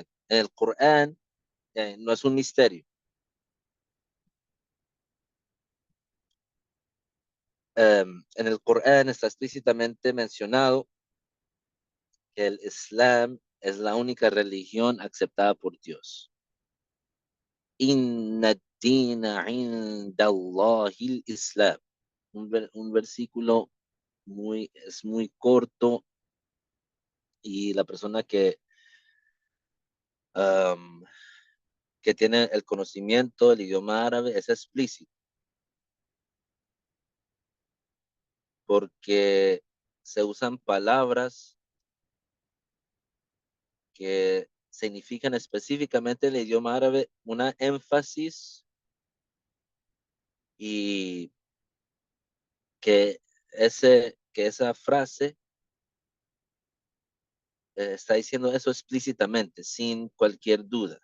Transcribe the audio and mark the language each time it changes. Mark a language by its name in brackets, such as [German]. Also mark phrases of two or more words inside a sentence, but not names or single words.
[Spanish] En el Corán no es un misterio. En el Corán está explícitamente mencionado el Islam es la única religión aceptada por Dios. [Arabic] إن الدين عند الله الإسلام. [Spanish] Un versículo es muy corto y la persona um, que tiene el conocimiento del idioma árabe es explícito porque se usan palabras que significan específicamente en el idioma árabe una énfasis y que esa frase está diciendo eso explícitamente, sin cualquier duda.